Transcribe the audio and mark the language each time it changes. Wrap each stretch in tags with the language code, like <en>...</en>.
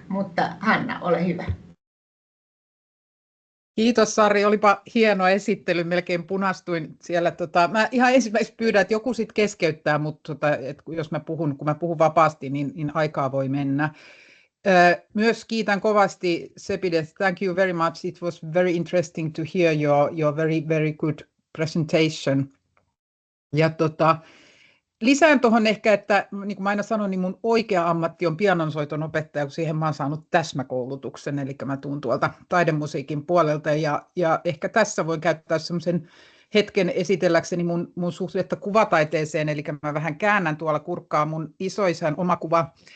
<fi>Mutta Hanna, ole hyvä. Kiitos Sari, olipa hieno esittely, melkein punastuin siellä. Mä ihan ensimmäiseksi pyydän, että joku sitten keskeyttää, mutta jos kun mä puhun vapaasti, niin aikaa voi mennä. Myös kiitän kovasti Sepide,</fi> <en>thank you very much. It was very interesting to hear your very good presentation.</en> <fi>Ja lisään tuohon ehkä, että niin kuin mä aina sanon, niin mun oikea ammatti on pianonsoiton opettaja, kun siihen mä oon saanut täsmäkoulutuksen, eli mä tuun tuolta taidemusiikin puolelta, ja ehkä tässä voin käyttää semmoisen hetken esitelläkseni mun suhdetta kuvataiteeseen, eli mä vähän käännän tuolla kurkkaa mun isoisän oma kuva.</fi>